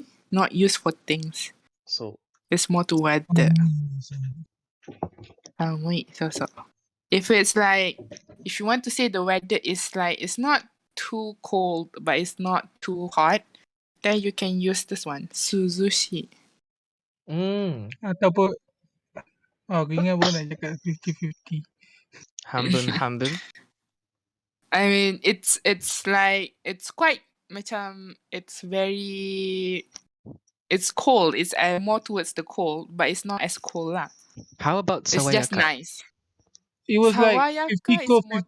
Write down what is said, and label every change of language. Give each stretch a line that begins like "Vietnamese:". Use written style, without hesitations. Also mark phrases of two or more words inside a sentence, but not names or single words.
English: Not used for things.
Japanese: そう。
English: It's more to weather. god.
Japanese: 寒い。そうそう。
English: If it's like, if you want to say the weather is like, it's not too cold, but it's not too hot, then you can use this one.
Japanese: 涼しい。
Malay: Ataupun aku ingat pun nak cakap 50-50.
Japanese: 半分半分
English: I mean, it's like, it's quite macam, it's very, it's cold. It's more towards the cold, but it's not as cold lah. How about It's just
Japanese: sawayaka?
English: nice. It was like
Japanese: Sawayaka
English: 50 is cold, more